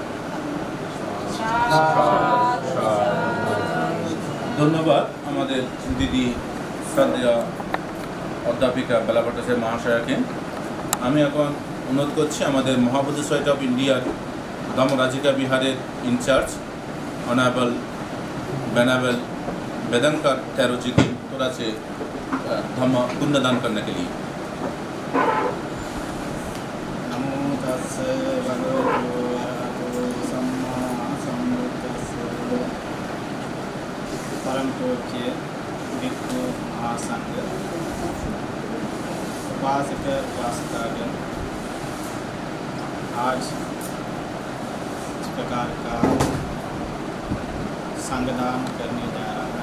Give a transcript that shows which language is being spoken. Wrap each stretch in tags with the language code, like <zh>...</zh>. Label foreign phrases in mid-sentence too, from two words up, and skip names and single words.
<bn>ধন্যবাদ আমাদের দিদি শ্রদ্ধেয় অধ্যাপিকা বেলা ভট্টাচার্য মহাশয়াকে। আমি এখন অনুরোধ করছি আমাদের মহাবোধি সোসাইটি অফ ইন্ডিয়ার ধর্মরাজিকা বিহারের</bn> <hi>इंचार्ज ऑनरेबल बेनाबल वेदनकर टैरो जी की थोड़ा से धम्म पुण्यदान करने के लिए।</hi> <pi>नमो तस्से भगवतो अरहतो सम्मा सम्बुद्धस्से।</pi> <hi>परम पूज्य भिक्षु महासंघ, उपासक उपासिकागण, आज इस प्रकार का संगदान करने जा रहा है।</hi>